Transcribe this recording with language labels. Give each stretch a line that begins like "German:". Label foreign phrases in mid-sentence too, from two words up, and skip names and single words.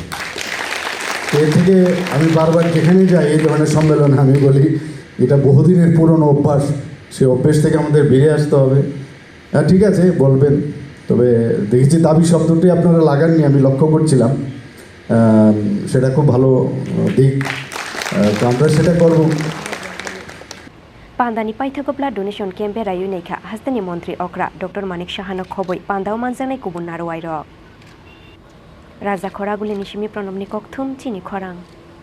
Bangla: এর থেকে আমি বারবার যেখানে যাই এই ধরনের সম্মেলনে আমি বলি এটা বহুদিনের পুরনো অভ্যাস, সে অভ্যেস থেকে আমাদের বেরিয়ে আসতে হবে। হ্যাঁ ঠিক আছে বলবেন, তবে দেখেছি দাবি শব্দটি আপনারা লাগাননি, আমি লক্ষ্য করছিলাম, সেটা খুব ভালো দিক, তো আমরা সেটা করব।
Kok Borok: Pandani Paithakopla
English: donation campe
Kok Borok: rayu nekha hastani mantri okra Dr.Manik Sahano khoboi pandao manjanai kubun narwairo. Raja Khoraguli nishimi pronomni kokthum Chini Khorang.